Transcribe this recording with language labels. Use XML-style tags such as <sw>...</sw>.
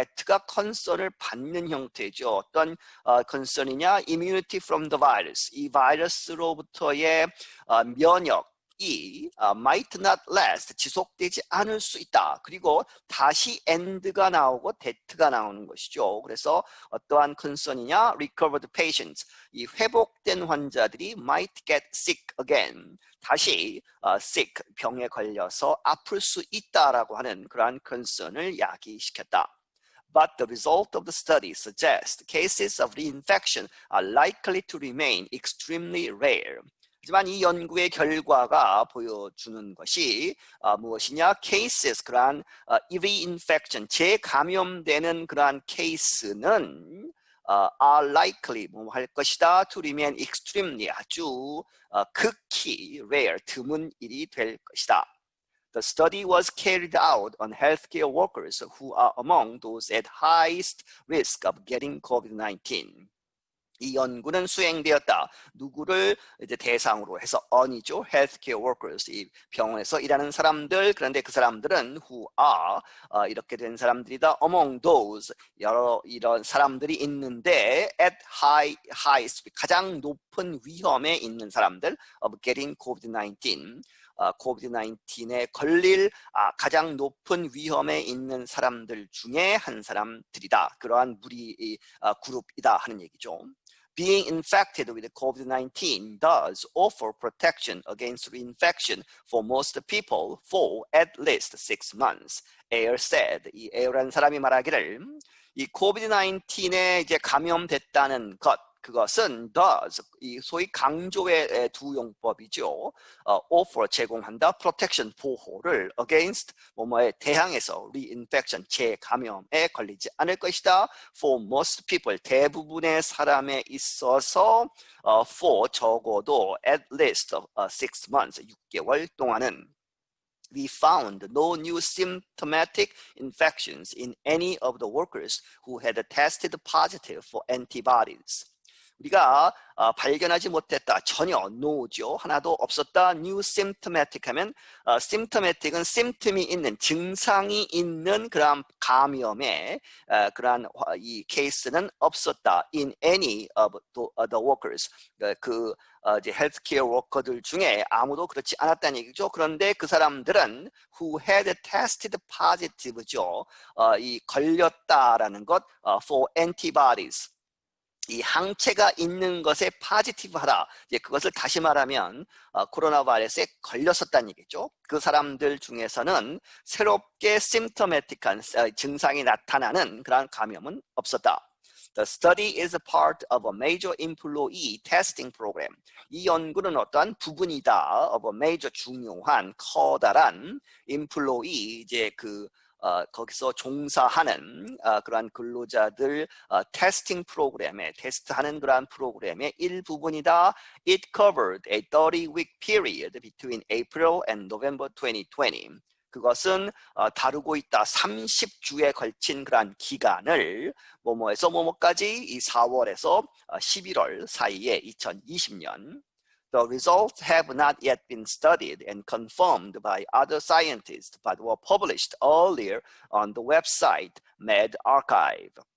<ko>that가 concern을 받는 형태죠. 어떤 concern이냐? immunity from the virus, 이 바이러스로부터의 면역, might not last, 지속되지 않을 수 있다. 그리고 다시 and가 나오고 that가 나오는 것이죠. 그래서 어떠한 concern이냐? recovered patients, 이 회복된 환자들이 might get sick again, 다시 sick, 병에 걸려서 아플 수 있다라고 하는 그러한 concern을 야기시켰다.</ko> <en>But the result of the study suggests cases of reinfection are likely to remain extremely rare.</en> <ko>하지만 이 연구의 결과가 보여주는 것이 무엇이냐? cases, 그러한 reinfection, 재감염되는 그러한 케이스는 are likely 뭐 할 것이다</ko> <en>to remain extremely</en> <ko>아주 극히 rare 드문 일이 될 것이다.</ko> <en>The study was carried out on healthcare workers who are among those at highest risk of getting COVID-19.</en> <ko>이 연구는 수행되었다. 누구를 이제 대상으로 해서 on이죠. healthcare workers, 이 병원에서 일하는 사람들. 그런데 그 사람들은 who are 이렇게 된 사람들이다.</ko> <en>among those</en> <ko>여러 이런 사람들이 있는데 at highest 가장 높은 위험에 있는 사람들</ko> <en>of getting COVID-19.</en> <ko>COVID-19에 걸릴 가장 높은 위험에 있는 사람들 중에 한 사람들이다. 그러한 무리 그룹이다 하는 얘기죠.</ko> <en>Being infected with COVID-19 does offer protection against reinfection for most people for at least 6 months. Ayer said.</en> <ko>이 에어라는 사람이 말하기를 이 COVID-19에 이제 감염됐다는 것 그것은 does 이 소위 강조의 두 용법이죠. offer 제공한다, protection 보호를 against 뭐뭐에 대항해서 reinfection 재감염에 걸리지 않을 것이다.</ko> <en>For most people</en> <ko>대부분의 사람에 있어서</ko> <en>for 적어도 at least 6 months</en> <ko>6개월 동안은</ko> <en>we found no new symptomatic infections in any of the workers who had tested positive for antibodies.</en> <ko>우리가 발견하지 못했다. 전혀 no죠. 하나도 없었다. new symptomatic 하면 symptomatic은 symptom이 있는 증상이 있는 그런 감염의 그러한 이 케이스는 없었다.</ko> <en>in any of the workers.</en> <ko>이제 헬스케어 워커들 중에 아무도 그렇지 않았다는 얘기죠. 그런데 그 사람들은 who had tested positive죠. 이 걸렸다라는 것 for antibodies. 이 항체가 있는 것에 포지티브하다. 이제 그것을 다시 말하면 코로나 바이러스에 걸렸었다는 얘기죠. 그 사람들 중에서는 새롭게 심토매틱한 증상이 나타나는 그런 감염은 없었다.</ko> <en>The study is a part of a major employee testing program.</en> <ko>이 연구는 어떠한 부분이다. of a major 중요한 커다란 employee 이제 거기서 종사하는 그러한 근로자들 테스팅 프로그램에 테스트하는 그러한 프로그램의 일부분이다.</ko> <en>It covered a 30-week period between April and November 2020.</en> <ko>그것은 다루고 있다. 30주에 걸친 그러한 기간을 뭐뭐에서 뭐뭐까지 이 4월에서 11월 사이에 2020년</ko> <en>The results have not yet been studied and confirmed by other scientists, but were published earlier on the website medRxiv.</en>